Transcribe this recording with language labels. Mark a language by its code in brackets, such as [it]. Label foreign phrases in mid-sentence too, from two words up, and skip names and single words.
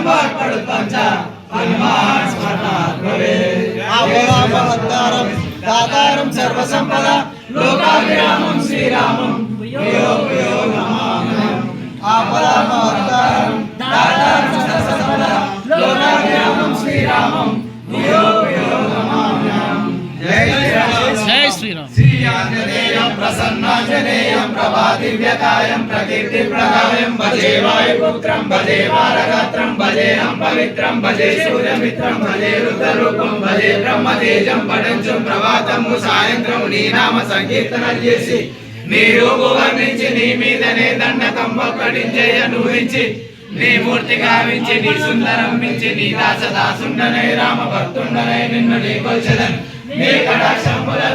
[sa] वाक्पटुत्वं च हनुमान् स्मरणात् भवेत् आपदामहत्तारं दातारं सर्वसम्पदा लोकाभिरामं श्रीरामं प्रियो प्रियो नमाम्यहम् आपदामहत्तारं दातारं सर्वसम्पदा लोकाभिरामं श्रीरामं प्रियो प्रियो नमाम्यहम् जय श्रीराम श्री आंजनेयं प्रसन्नांजनेयं प्रभादिव्यकायं प्रकीर्तिप्रदायं भजे वायुपुत्रं भजे वारगात्रं भजेऽहं पवित्रं भजे सूर्यमित्रं भजे रुद्ररूपं भजे ब्रह्मतेजं पठञ्चं [te] ప్రభాతము సాయంత్రం నీ నామ సంకీర్తనం చేసి నీ రూపు వర్ణించి నీ మీదనే దండకం ఒక్కడించేయను ఊహించి నీ మూర్తి గావించి నీ సుందరం మించి నీ దాసదాసుండనై రామ భక్తుండనై నిన్ను నీ కొల్చెదన్ నీ కటాక్షములను